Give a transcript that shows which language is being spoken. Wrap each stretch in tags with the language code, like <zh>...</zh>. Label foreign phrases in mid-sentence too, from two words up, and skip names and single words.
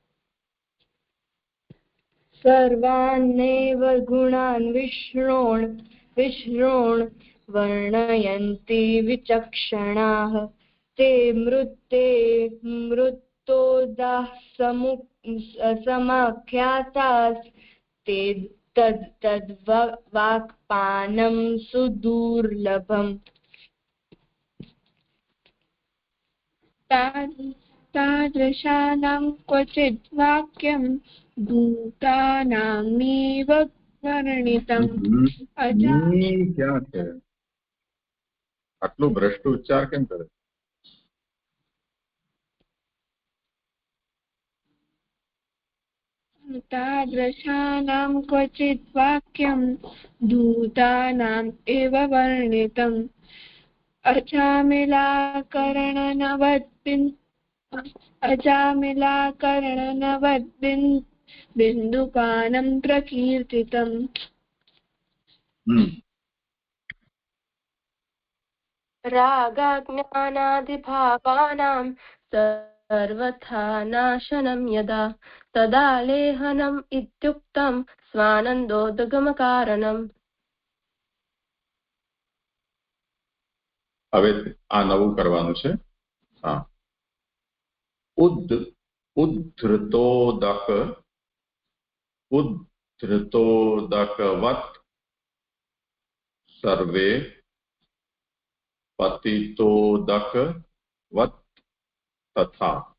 <sa>सर्वान्नेव गुणान् विष्णोन् वर्णयन्ति विचक्षणाः ते मृत्योदाः समाख्यातास्ते तद्वाक्पानं सुदुर्लभम्. तादृशानां क्वचित् वाक्यं दूतानामेव वर्णितम्.</sa> <gu>ક્યાં છે? આટલું ભ્રષ્ટ ઉચ્ચાર કેમ કરે?</gu> <sa>तादृशानां क्वचित् वाक्यं दूतानाम् एव वर्णितम्. अजामिलाकर्णनवद्बिन्दुपानं प्रकीर्तितम्. रागाज्ञानादिभावानां सर्वथा नाशनं यदा तदा लेहनम् इत्युक्तं स्वानन्दोद्गमकारणम्.</sa> <gu>હવે આ નવું કરવાનું છે.</gu> <sa>હા, उद्धृतोदकवत सर्वे पतितोदकवत तथा.</sa>